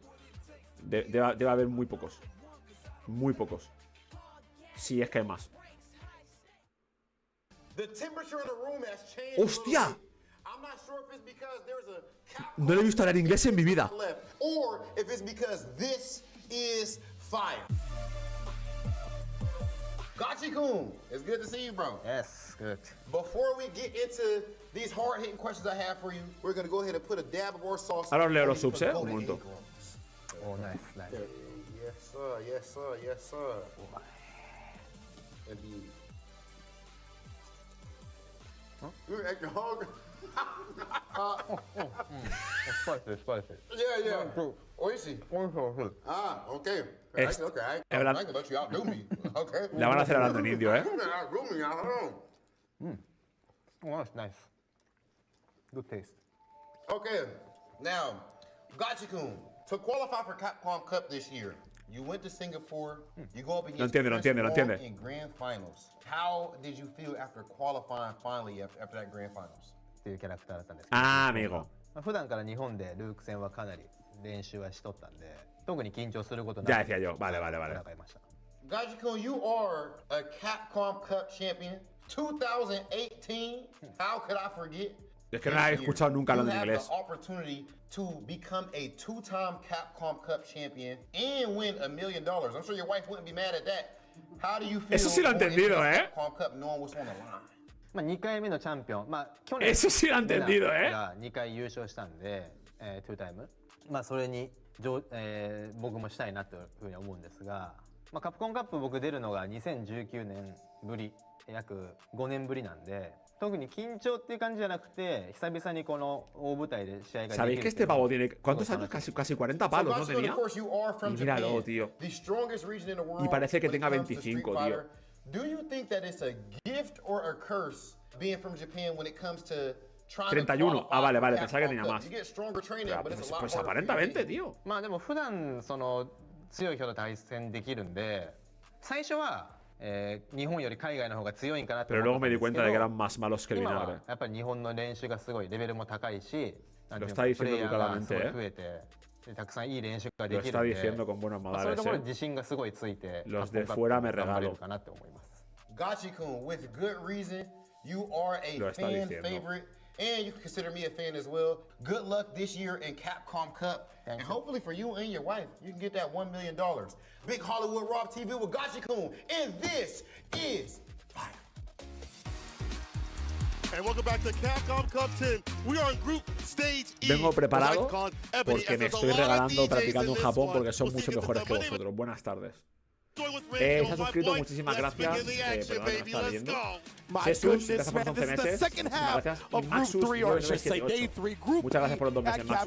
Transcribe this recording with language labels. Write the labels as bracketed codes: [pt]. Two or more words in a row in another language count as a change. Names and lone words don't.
[es] Debe haber muy pocos. Muy pocos. Si es que hay más. ¡Hostia! No le he visto hablar inglés en mi vida. [en] Gachi-kun, it's good to see you, bro. Yes, good. Before we get into these hard-hitting questions I have for you, we're going to go ahead and put a dab of our sauce. [es] Ahora os leo los subs, Un momento. [en] Oh, nice, nice. Yes, sir, yes, sir, yes, sir. Indeed. Huh? You're acting hungry. Spicy, spicy. Yeah. Oishi. Ah, okay. Okay, I ain't gonna let you outdo me. Okay. [es] La van a hacer hablando en indio, ¿eh? [en] Oh, that's nice. Good taste. Okay, now, Gachi-kun, to qualify for Capcom Cup this year, you went to Singapore, you go up against [es] No entiende. [en] in grand finals. How did you feel after qualifying finally after that grand finals? [ja] っていうキャラクターだったんです。 [es] amigo. [ja] 普段から日本でルーク戦はかなり練習はしとったんで、特に緊張することなく [es] Ya decía yo, vale. [en] Gajikun, you are a Capcom Cup champion. 2018. How could I forget? [es] Es que no la he escuchado nunca hablando en inglés. [en] You have the opportunity to become a 2-time Capcom Cup champion and win $1 million. I'm sure your wife wouldn't be mad at that. How do you feel? [es] Eso sí lo he entendido, ¿eh? [en] Capcom Cup knowing what's on the line? [ja] まあ2回目のチャンピオン、まあ去年 [es] Eso sí lo he entendido, ¿eh? [ja] 2回優勝したんで、2タイム、まあそれに僕もしたいなというふうに思うんですが、まあカプコンカップ僕出るのが2019年ぶり、約5年ぶりなんで。特に緊張っていう感じじゃなくて、久々にこの大舞台で試合ができる。 [es] ¿Sabéis que este pavo tiene cuántos años? Casi 40 palos, ¿no tenía? Y míralo, tío. Y parece que tenga 25, tío. [en] Do you think that it's a gift or a curse being from Japan when it comes to [es] 31. Ah, vale, pensaba que tenía más. Pues aparenta 20, tío. [ja] まあでも普段その強い人と対戦できるんで、最初は日本より海外の方が強いんかなって思ったんですけど、 [es] pero luego me di cuenta de que eran más malos que el [ja] 今 [es] vinagre. [ja] はやっぱり日本の練習がすごいレベルも高いし、 [es] Lo está diciendo educadamente, [ja] 増えて、たくさんいい練習がで [es] Lo [ja] き [es] está [ja] るんで、 [es] diciendo con buenos [ja] そういうところ [es] modales, [ja] に自信がすごいついて、 [es] Los de fuera me [ja] 頑張れ [es] regalo. [ja] るかなって思います。 [en] Gachi-kun, with good reason, you are a [es] Lo está [en] fan [es] diciendo. [en] favorite, and you can consider me a fan as well. Good luck this year in Capcom Cup, and hopefully for you and your wife, you can get that $1 million. Big Hollywood Rock TV with Gachi-kun, and this is Fire. And welcome back to Capcom Cup 10. We are in Group Stage E. [es] Vengo preparado porque me estoy regalando practicando en Japón porque son mucho mejores que vosotros. Buenas tardes. Se ha suscrito, muchísimas gracias. Perdón, no está leyendo. Jesús, gracias por 11 meses. Muchísimas gracias. Y Maxus, 997. Muchas gracias por los 2 meses, Maxus.